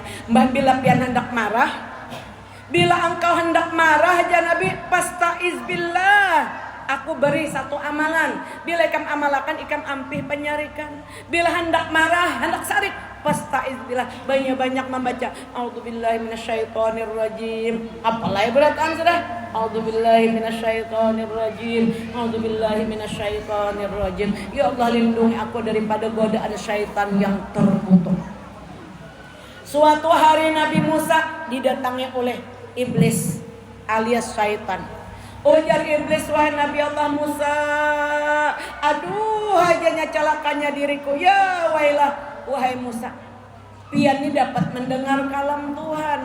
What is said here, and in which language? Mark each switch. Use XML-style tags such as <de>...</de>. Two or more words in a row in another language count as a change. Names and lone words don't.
<bjn>Mbak bila pian hendak marah, bila engkau hendak marah aja Nabi,</bjn> <ar>أستعيذ بالله.</ar> <bjn>Aku beri satu amalan. Bila ikam amalakan, ikam ampih penyarikan. Bila hendak marah, hendak sarik,</bjn> <ar>أستعيذ بالله.</ar> <bjn>Banyak-banyak membaca</bjn> <ar>أعوذ بالله من الشيطان الرجيم.</ar> <bjn>Apalagi beratan sudah.</bjn> <ar>أعوذ بالله من الشيطان الرجيم. أعوذ بالله من الشيطان الرجيم.</ar> <bjn>Ya Allah lindungi aku daripada godaan syaitan yang terkutuk. Suatu hari Nabi Musa didatangi oleh iblis alias syaitan. Ujar iblis, wahai Nabi Allah Musa, aduh hajanya celakanya diriku,</bjn> <ar>يا ويلاه.</ar> <bjn>Wahai Musa, pian ni dapat mendengar kalam Tuhan.</bjn>